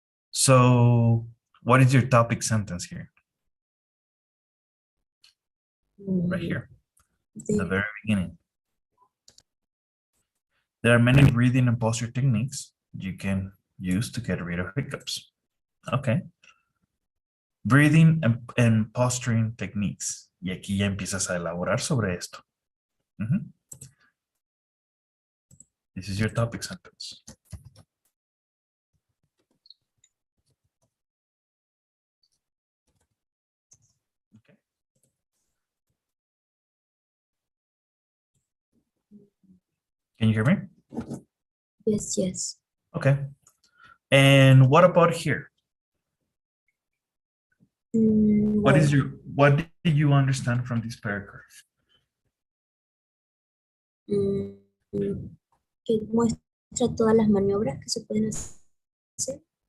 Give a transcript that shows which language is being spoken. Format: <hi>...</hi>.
<en>So, what is your topic sentence here? Right here, in the very beginning. There are many breathing and posture techniques you can use to get rid of hiccups. Okay. Breathing and posturing techniques.</en> <es>Y aquí ya empiezas a elaborar sobre esto.</es> <en>This is your topic sentence. Okay. Can you hear me? Yes, yes. Okay. And what about here? What did you understand from this paragraph?</en> <es>Que muestra todas las maniobras que se pueden hacer.</es>